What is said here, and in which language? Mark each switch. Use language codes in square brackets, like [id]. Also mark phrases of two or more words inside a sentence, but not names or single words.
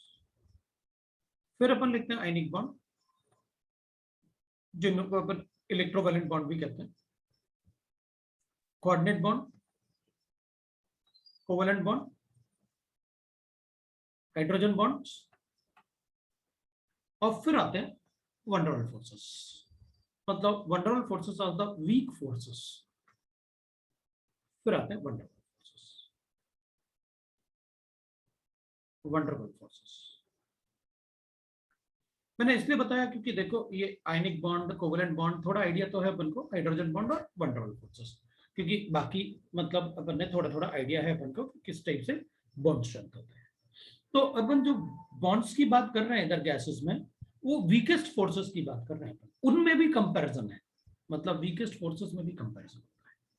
[hi] फिर अपन लिखते हैं [en] ionic bond, [hi] जिनको अपन [en] electrovalent bond [hi] भी कहते हैं, [en] coordinate bond, covalent bond, hydrogen bonds, [hi] और फिर आते हैं [en] van der Waals forces. मतलब van der Waals forces are the weak forces. [hi] फिर आते हैं [en] van der Waals forces, van der Waals forces. [hi] मैंने इसलिए बताया क्योंकि देखो ये [en] ionic bond, covalent bond, [hi] थोड़ा आइडिया तो है अपन को [en] hydrogen bond [hi] और [en] van der Waals forces, [hi] क्योंकि बाकी मतलब अपन ने थोड़ा थोड़ा आइडिया है अपन को किस टाइप से [en] bond strength [hi] होता है। तो अपन जो बॉन्ड्स की बात कर रहे हैं इधर गैसेस में, वो [en] weakest forces [hi] की बात कर रहे हैं, उनमें भी कंपैरिजन है, मतलब [en] weakest forces [hi] में भी कंपैरिजन होता है।